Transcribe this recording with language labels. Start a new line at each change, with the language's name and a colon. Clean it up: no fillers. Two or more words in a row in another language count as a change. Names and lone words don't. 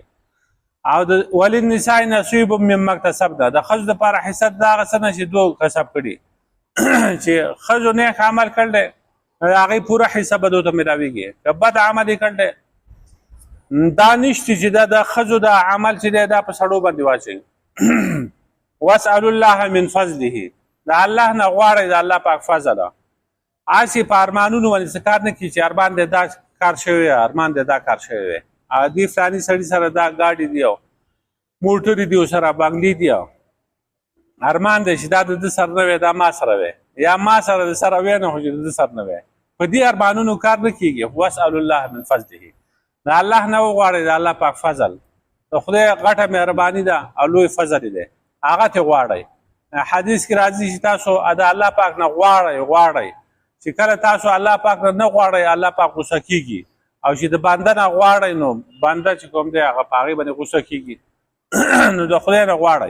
Pashto: او د
Arabic: وللنساء نصیب مما اکتسبنا
Pashto: د ښځو دپاره حصه د هغه څه نه چې دوی کسب کړي چې ښځو نیک عمل کړی دی د هغې پوره حصه به دوی ته میلاویږي که بد عمل یې کړی دی دا نشته چې دا د ښځو د عمل چې دی دا په سړو باندې واچوي.
Arabic: واسألوا الله من فضله
Pashto: د الله نه غواړئ د الله پاک فضله. هسې په ارمانونو باندې څه کار نه کړي چې ارمان دی دا کار شوی وی ارمان دی دا کار شوی وی دې فلاني سړي سره دا ګاډي دی او موټرې دي ورسره بنګلې دي ارمان دی چې دا د ده سره نه وی دا ما سره وی یا ما سره د سره وی نه خو چې د ده سره نه وی په دې ارمانونو کار نه کېږي.
Arabic: واسألوا الله من فضله
Pashto: د الله نه وغواړئ د الله پاک فضل د خدای غټه مهرباني ده او لوی فضل دی هغه ترې غواړئ. حدیث کې راځي چې تاسو د الله پاک نه غواړئ چې کله تاسو الله پاک نه غواړئ الله پاک غوسه کېږي او چې د بنده نه غواړئ نو بنده چې کوم دی هغه په هغې باندې غوسه کېږي نو د خدای نه غواړئ.